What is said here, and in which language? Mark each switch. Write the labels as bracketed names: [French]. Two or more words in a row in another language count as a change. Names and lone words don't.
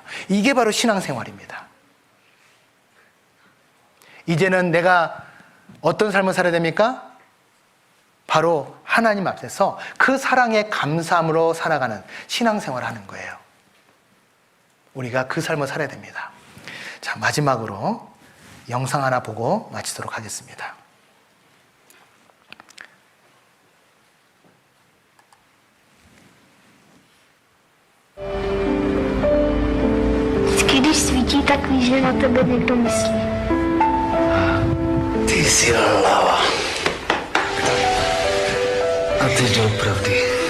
[Korean] 이게 바로 신앙생활입니다. 이제는 내가 어떤 삶을 살아야 됩니까? 바로 하나님 앞에서 그 사랑에 감사함으로 살아가는 신앙생활을 하는 거예요. 우리가 그 삶을 살아야 됩니다. 자, 마지막으로 영상 하나 보고 마치도록 하겠습니다. [Czech] Když svítí, tak víš, že na tebe někdo myslí. Ty jsi lhava. A teď doopravdy.